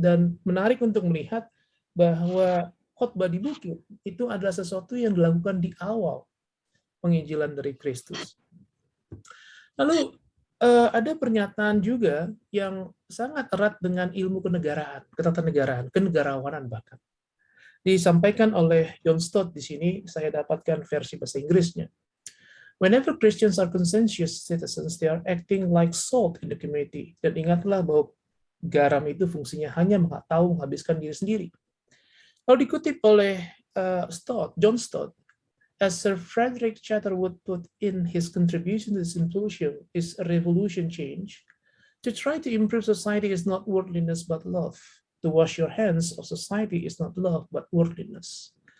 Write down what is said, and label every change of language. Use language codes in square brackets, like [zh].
[id] Dan menarik untuk melihat bahwa khotbah di bukit itu adalah sesuatu yang dilakukan di awal penginjilan dari Kristus. Lalu ada pernyataan juga yang sangat erat dengan ilmu kenegaraan, ketatanegaraan, kenegarawanan bahkan. Disampaikan oleh John Stott di sini, saya dapatkan versi bahasa Inggrisnya. [en] Whenever Christians are conscientious citizens, they are acting like salt in the community. [id] Dan ingatlah bahwa garam itu fungsinya hanya tahu menghabiskan diri sendiri. Lalu dikutip oleh [en] John Stott, as Sir Frederick Chatterwood put in his contribution to the symposium, is a revolution change. To try to improve society is not worldliness but love. To wash your hands of society is not love but worldliness.